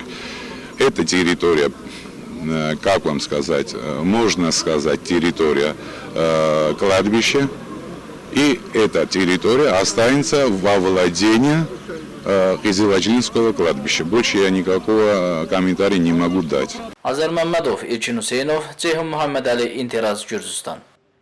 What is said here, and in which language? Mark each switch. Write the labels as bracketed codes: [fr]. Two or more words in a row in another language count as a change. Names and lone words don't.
[ru] Эта территория, как вам сказать, можно сказать, территория кладбища, и эта территория останется во владении Кызылхачылинского кладбища. Больше я никакого комментария не могу дать. [az] Azər Məmmədov, İlkin Hüseynov, Ceyhun Muhammed Əli, İntiraz Gürcüstan.